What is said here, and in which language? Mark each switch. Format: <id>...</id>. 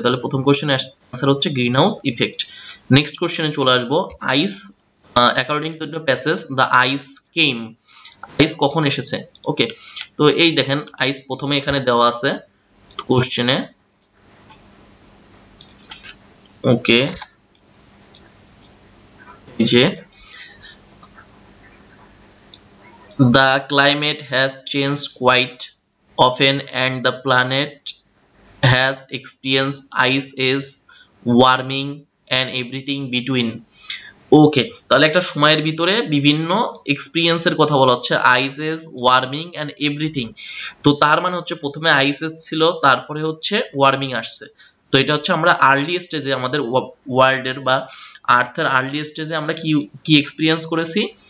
<bn>তাহলে প্রথম কোশ্চেনের অ্যান্সার হচ্ছে গ্রিন হাউস ইফেক্ট। নেক্সট কোশ্চেনে চলে আসবো,</bn> <en>ice according to the passage the ice came,</en> <bn>আইস কখন এসেছে? ওকে, তো এই দেখেন আইস প্রথমে এখানে দেওয়া আছে কোশ্চেনে।</bn> <en>Okay, যে the climate has changed quite often and the planet has experienced ice age, warming and everything between.</en> <bn>ওকে, তাহলে একটা সময়ের ভিতরে বিভিন্ন এক্সপিরিয়েন্সের কথা বলা হচ্ছে, আইস এজ, ওয়ার্মিং এন্ড এভরিথিং। তো তার মানে হচ্ছে প্রথমে আইস এজ ছিল, তারপরে হচ্ছে ওয়ার্মিং আসছে। তো এটা হচ্ছে আমরা আর্লি স্টেজে, আমাদের ওয়ার্ল্ডের বা আর্থের আর্লি স্টেজে আমরা কি কি এক্সপিরিয়েন্স করেছি?</bn>